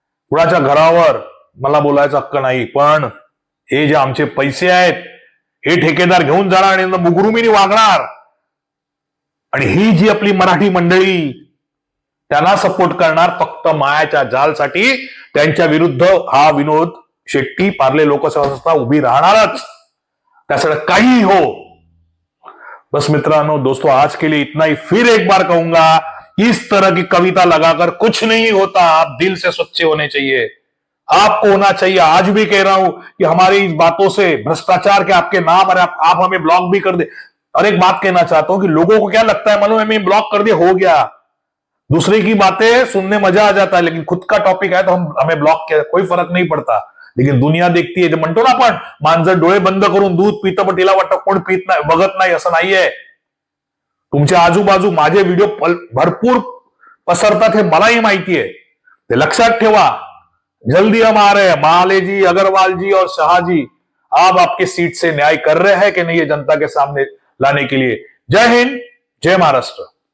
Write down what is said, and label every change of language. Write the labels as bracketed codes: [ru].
[mr] कुणाच्या घरावर मला बोलायचा हक्क नाही. पण हे जे आमचे पैसे आहेत हे ठेकेदार घेऊन जाणार आणि मुगरुमीने वागणार. आणि ही जी आपली मराठी मंडळी त्यांना सपोर्ट करणार फक्त मायाच्या जालसाठी. त्यांच्या विरुद्ध हा विनोद शेट्टी पार्ले लोकसेवा संस्था उभी राहणारच, त्यासाठी काही हो. [hi] बस मित्रांनो, दोस्तों, आज के लिए इतना ही. फिर एक बार कहूंगा, इस तरह की कविता लगाकर कुछ नहीं होता. आप दिल से स्वच्छ होने चाहिए, आपको होना चाहिए. आज भी कह रहा हूं कि हमारी इस बातों से भ्रष्टाचार के आपके नाम, और आप हमें ब्लॉक भी कर दे. और एक बात कहना चाहता हूं कि लोगों को क्या लगता है, मालूम है, मैं ब्लॉक कर दिया हो गया. दूसरे की बातें सुनने मजा आ जाता है, लेकिन खुद का टॉपिक है तो हमें ब्लॉक किया, कोई फर्क नहीं पड़ता. लेकिन दुनिया देखती है. [mr] जे म्हणतो ना आपण, मांजर डोळे बंद करून दूध पितं पण तिला वाटतं कोण पित नाही, बघत नाही, असं नाहीये. तुमच्या आजूबाजू माझे व्हिडिओ भरपूर पसरतात हे मलाही माहिती आहे. ते लक्षात ठेवा. [hi] जल्दी हम आ रहे हैं. माले जी, अग्रवाल जी और शाह जी, आप आपके सीट से न्याय कर रहे हैं कि नहीं, ये जनता के सामने लाने के लिए. जय हिंद, जय महाराष्ट्र.